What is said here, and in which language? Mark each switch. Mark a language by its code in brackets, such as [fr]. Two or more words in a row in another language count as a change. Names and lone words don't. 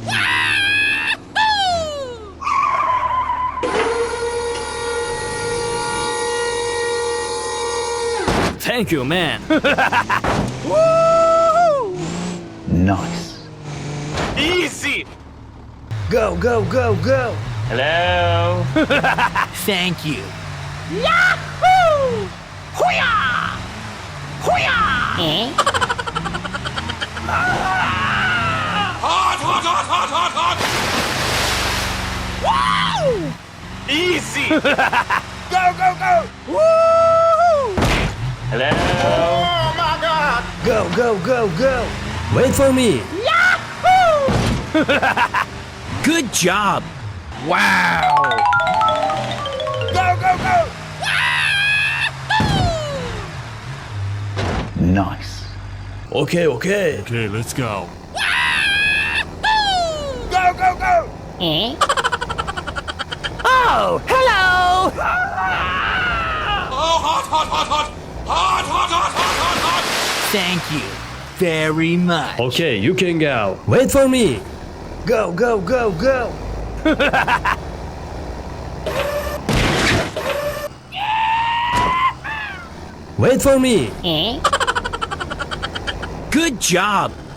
[en] Thank you, man. Nice. Easy. Go, go, go, go. Hello. Thank you. Yahoo! Hoo-yah! Hoo-yah! Hot, hot, hot, hot, hot, hot! Woo! Easy. Go, go, go! Hello. Oh my god! Go, go, go, go. Wait for me. Yahoo! Good job. Wow. Go, go, go! Nice. Okay, okay. Okay, let's go. Go, go, go! Oh, hello! Oh, hot, hot, hot, hot! Hot, hot, hot, hot, hot, hot! Thank you very much. Okay, you can go. Wait for me. Go, go, go, go. Wait for me. Good job.